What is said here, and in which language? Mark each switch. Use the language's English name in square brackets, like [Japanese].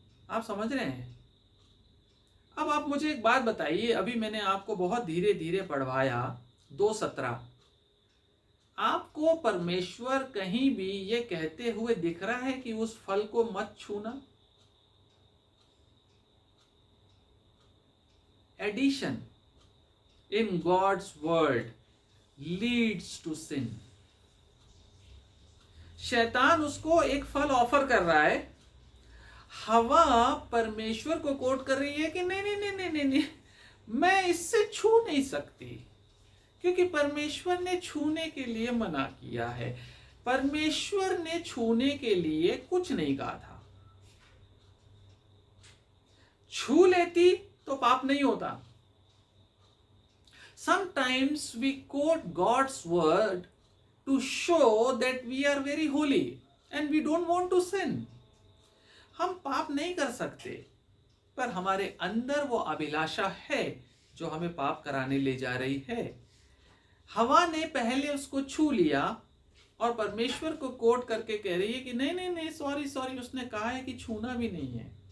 [Hindi] आप समझ रहे हैं? अब आप मुझे एक बात बताइए, अभी मैंने आपको बहुत धीरे धीरे पढ़वाया 2:17, आपको परमेश्वर कहीं भी ये कहते हुए दिख रहा है कि उस फल को मत छूना? [English] Addition in God's word leads to sin. [Hindi] शैतान उसको एक फल ऑफर कर रहा है, हवा परमेश्वर को कोट कर रही है कि नहीं नहीं नहीं नहीं नहीं, नहीं, मैं इससे छू नहीं सकती, क्योंकि परमेश्वर ने छूने के लिए मना किया है। परमेश्वर ने छूने के लिए कुछ नहीं कहा था। छू लेती तो पाप नहीं होता। [English] Sometimes we quote God's word to show that we are very holy and we don't want to sin. [Hindi] हम पाप नहीं कर सकते, पर हमारे अंदर वो अभिलाषा है जो हमें पाप कराने ले जा रही है। हवा ने पहले उसको छू लिया और परमेश्वर को कोट करके कह रही है कि नहीं नहीं नहीं, सॉरी सॉरी, उसने कहा है कि छूना भी नहीं है।